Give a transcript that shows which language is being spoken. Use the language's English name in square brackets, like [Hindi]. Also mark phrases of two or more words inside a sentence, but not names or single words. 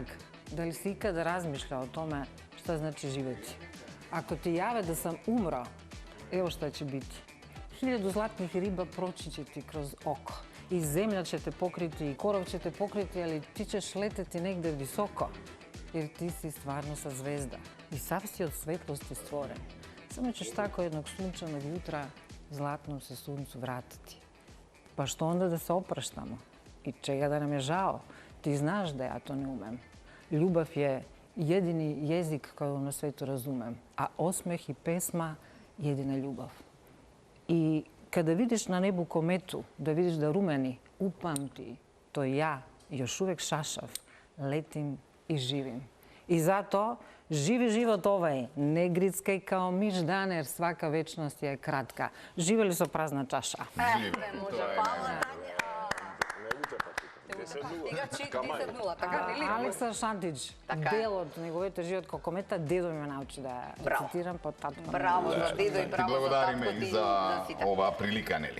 [Serbian] Дали си икаде размишља о томе што значи живети? Ако ти јаве да сам умро, ево што ќе бити. 1000 златних риба прочи ќе ти кроз око. И земја ќе те покрити, и коров ќе те покрити, али ти ćeš летети негде високо. Jer ti si stvarno sa zvezda i sav si od svetlosti stvoren. Samo ćeš tako jednog sunčanog jutra zlatnom se suncu vratiti. Pa što onda da se opraštamo? I čega da nam je žao? Ti znaš da ja to ne umem. Ljubav je jedini jezik koji na svetu razumem, a osmeh i pesma jedina ljubav. I kada vidiš na nebu kometu, da vidiš da rumeni, upamti, to ja, još uvek šašav, letim i živim. I zato živi život ovaj, ne grickaj kao miš dan, jer svaka večnost je kratka. Živeli su prazna čaša. [Macedonian] Не може, фала, Тања. Сега 10-0, така нели? Александр Шантич, Така е. дел од неговиот живот како комета, дедо ме научи да ја Браво. рецитирам по татко. Браво за дедо и Ти браво за благодариме татко и ти за сите. оваа прилика, нели?